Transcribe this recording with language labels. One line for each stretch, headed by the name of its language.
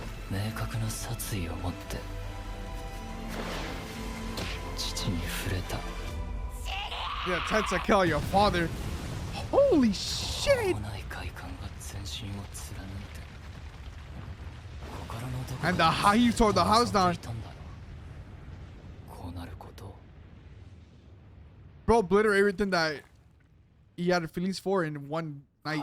Japanese: 明確な殺意を持って父に触れた
English: Yeah, attempt to kill your father. Holy shit.
Japanese: 来ない快感が全身を貫いて心のどこか
English: And the how he tore the house down.
Japanese: いたんだろうこうなることを
English: Bro, obliterate everything that he had feelings for in one night.